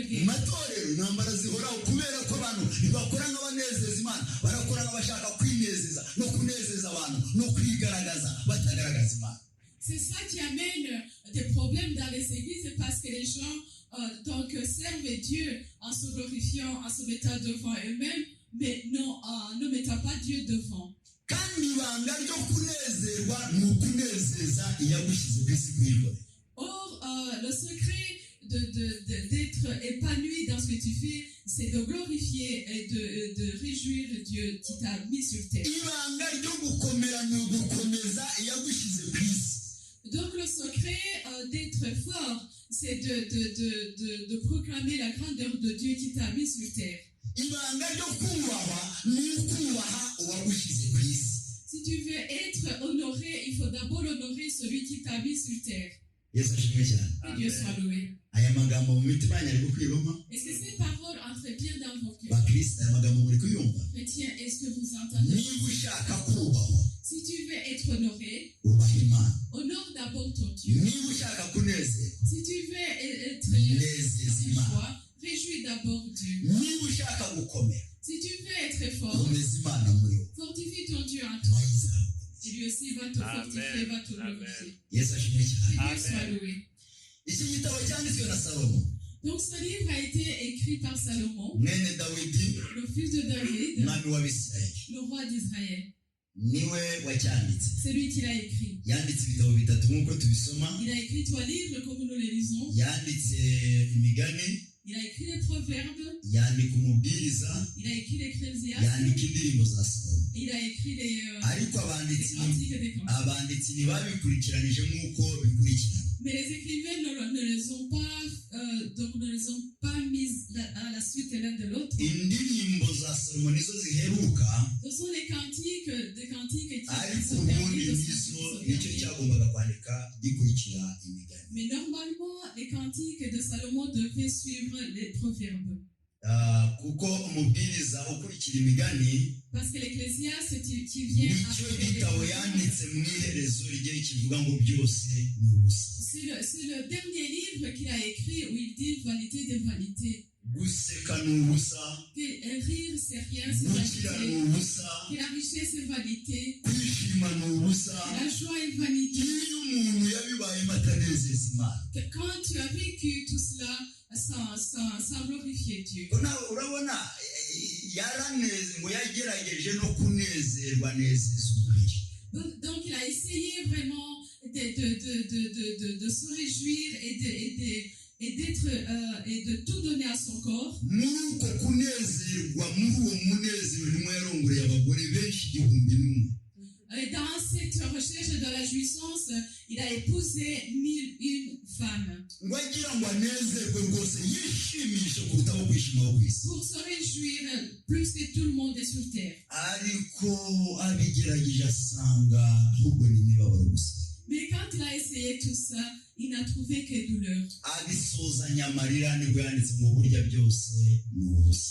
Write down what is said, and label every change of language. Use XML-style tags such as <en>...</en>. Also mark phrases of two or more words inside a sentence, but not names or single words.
<rw>mu</rw> <fr>guerres.</fr> <rw>matorero intambara zihoraho kubera ko abantu ntibakora nk'abanezeza Imana, barakora nk'abashaka kwinezeza no kunezeza abantu no kwigaragaza batagaragaza Imana.</rw> <fr>C'est ça qui amène des problèmes dans les églises, parce que les gens donc servent Dieu en se glorifiant, en se mettant devant eux-mêmes, mais ne mettant pas Dieu devant.</fr> <rw>kandi ibanga ryo kunezerwa ni ukunezeza iyagushyize ku isi kuyikora.</rw> <fr>Or, le secret d'être épanoui dans ce que tu fais, c'est de glorifier et de réjouir Dieu qui t'a mis sur terre.</fr> <rw>ibanga ryo gukomera ni ugukomeza iyagushyize ku isi.</rw> <fr>Donc le secret d'être fort, c'est de proclamer la grandeur de Dieu qui t'a mis sur terre.</fr> <rw>ibanga ryo kubahwa ni ukubaha uwagushyize ku isi.</rw> <fr>Si tu veux être honoré, il faut d'abord honorer celui qui t'a mis sur terre.</fr> <rw>Yesu ashimwe cyane.</rw> <fr>Que Dieu soit loué.</fr> <rw>aya magambo mu mitima yanyu ari gukwirwamo.</rw> <fr>Est-ce que ces paroles entrent bien dans vos cœurs?</fr> <rw>bakristo aya magambo muri kuyumva.</rw> <fr>Chrétiens, est-ce que vous entendez?</fr> <rw>niba ushaka kubahwa</rw> <fr>Si tu veux être honoré,</fr> <rw>ubaha Imana.</rw> <fr>honore d'abord ton Dieu.</fr> <rw>niba ushaka kunezerwa</rw> <fr>Si tu veux être</fr> <rw>nezeza Imana.</rw> <fr>joie, réjouis d'abord Dieu.</fr> <rw>niba ushaka gukomera</rw> <fr>Si tu veux être fort,</fr> <rw>komeza Imana muri wowe.</rw> <fr>fortifie ton Dieu en toi.</fr> <rw>nayizaho.</rw> <fr>Et lui aussi va te fortifier, va te glorifier.</fr> <rw>Yesu ashimwe</rw> <fr>Que</fr> <rw>cyane.</rw> <fr>Dieu soit loué.</fr> <rw>iki gitabo cyanditswe na Salomo</rw> <fr>Donc ce livre a été écrit par Salomon,</fr> <rw>mwene Dawidi</rw> <fr>le fils de David,</fr> <rw>umwami w'Abisirayeli.</rw> <fr>le roi d'Israël.</fr> <rw>niwe wacyanditse.</rw> <fr>C'est lui qui l'a écrit.</fr> <rw>yanditse ibitabo bitatu nk'uko tubisoma.</rw> <fr>Il a écrit 3 livres comme nous les lisons.</fr> <rw>yanditse imigani,</rw> <fr>Il a écrit les proverbes,</fr> <rw>yandika umubwiriza,</rw> <fr>il a écrit l'Ecclésiaste,</fr> <rw>yandika indirimbo za Salomo.</rw> <fr>il a écrit les</fr> <rw>ariko abanditsi</rw> <fr>cantiques et des cantiques.</fr> <rw>ntibabikurikiranije nk'uko bikurikirana.</rw> <fr>Mais les écrivains ne les ont pas mises à la suite l'un de l'autre.</fr> <rw>indirimbo za Salomo nizo ziheruka,</rw> <fr>Ce sont les cantiques qui</fr> <rw>ariko</rw> <fr>sont</fr> <rw>ubundi</rw> <fr>terminés.</fr> <rw>nizo nicyo cyagombaga kwandika gikurikira imigani.</rw> <fr>Mais normalement, les cantiques de Salomon devaient suivre les proverbes.</fr> <rw>kuko umubwiriza ukurikira imigani</rw> <fr>Parce que l'Ecclésiaste qui vient</fr> <rw>nicyo</rw> <fr>après les</fr> <rw>gitabo</rw> <fr>proverbes,</fr> <rw>yanditse mu iherezo rye kivuga ngo byose ni ubusa.</rw> <fr>c'est le dernier livre qu'il a écrit où il dit vanité des vanités.</fr> <rw>guseka ni ubusa,</rw> <fr>Que rire c'est rien, c'est</fr> <rw>gukira ni</rw> <fr>vanité.</fr> <rw>ubusa,</rw> <fr>Que la richesse est vanité.</fr> <rw>kwishima ni ubusa.</rw> <fr>Que la joie est vanité.</fr> <rw>iyo umuntu yabibayemo atanezeza Imana,</rw> <fr>Que quand tu as vécu tout cela sans glorifier Dieu.</fr> <rw>nawe urabona yaraneze ngo yagerageje no kunezerwa nezeza umubiri.</rw> <fr>Donc il a essayé vraiment de se réjouir et de tout donner à son corps.</fr> <rw>muri uko kunezerwa, muri uwo munezero nimwe yarongoreye abagore benshi 1,000.</rw> <fr>Et dans cette recherche de la jouissance, il a épousé 1001 femmes.</fr> <rw>ngo agira ngo anezerwe rwose, yishimishe kurutaho kwishima ku isi.</rw> <fr>Pour se réjouir plus que tout le monde est sur terre.</fr> <rw>ariko abigerageje asanga ahubwo ni imibabaro gusa.</rw> <fr>Mais quand il a essayé tout ça, il n'a trouvé que douleur.</fr> <rw>abisozanya amarira nibwo yanditse ngo burya byose ni ubusa.</rw>